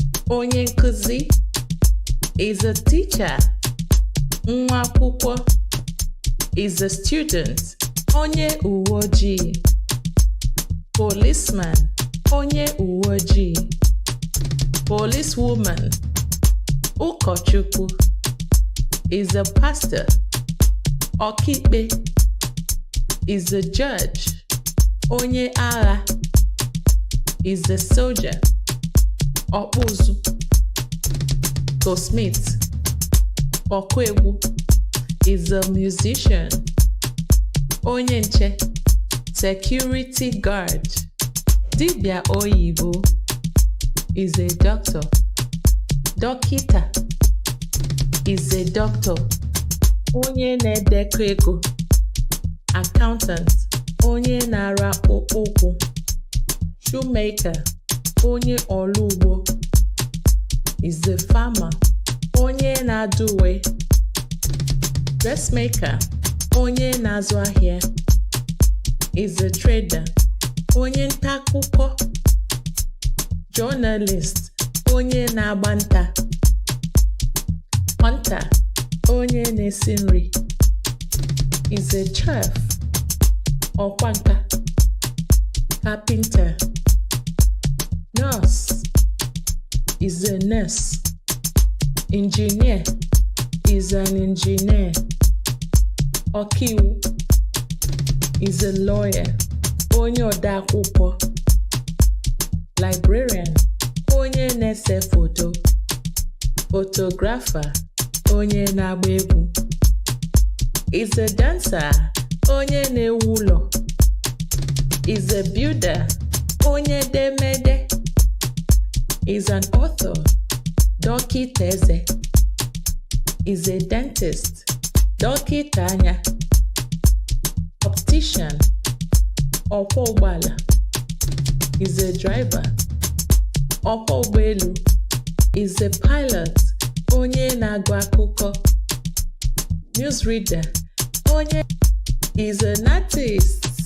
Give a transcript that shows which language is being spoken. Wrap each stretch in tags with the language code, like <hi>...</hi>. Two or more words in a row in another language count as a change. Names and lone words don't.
<ig>Onye nkuzi</ig> <en>is a teacher.</en> <ig>Nwa akwụkwọ</ig> <en>is a student.</en> <ig>Onye uwe ojii. Policeman, onye uwe ojii.</ig> <en>Policewoman, ụkọchukwu is a pastor. Ọkaikpe is a judge.</en> <ig>Onye agha</ig> <en>is a soldier.</en> <ig>Ọkpụ ụzụ. Goldsmith. Ọkụ egwu</ig> <en>is a musician.</en> <ig>Onye nche,</ig> <en>security guard.</en> <ig>Dibịa oyibo</ig> <en>is a doctor. Dọkịta is a doctor.</en> <ig>Onye na-edekọ ego Accountant, onye na-arụ akpụkpọ ụkwụ. Shoemaker, onye ọrụ ugbo.</ig> <en>Is a farmer,</en> <ig>onye na-adụ uwe. Dressmaker, onye na-azụ ahịa.</ig> <en>Is a trader,</en> <ig>onye nta akụkọ. Journalist, onye na-agba nta. Hunter, onye na-esi nri,</ig> <en>is a chef.</en> <ig>Ọkwa nka,</ig> <en>carpenter. Nurse, is a nurse. Engineer, is an engineer. Ọkaiwu, is a lawyer.</en> <ig>Onye odeakwụkwọ. Librarian, onye na-ese foto. Photographer, onye na-agba egwu.</ig> <en>Is a dancer,</en> <ig>onye na-ewu ụlọ.</ig> <en>Is a builder,</en> <ig>onye edemede.</ig> <en>Is an author,</en> <ig>dọkịta eze.</ig> <en>Is a dentist,</en> <ig>Dọkịta anya.</ig> <en>Optician.</en> <ig>Ọkwọ ụgbọala.</ig> <en>Is a driver.</en> <ig>Ọkwọ ụgbọelu.</ig> <en>Is a pilot.</en> <ig>Onye na-agụ akụkọ. Newsreader.</ig> <en>Onye is an artist.</en>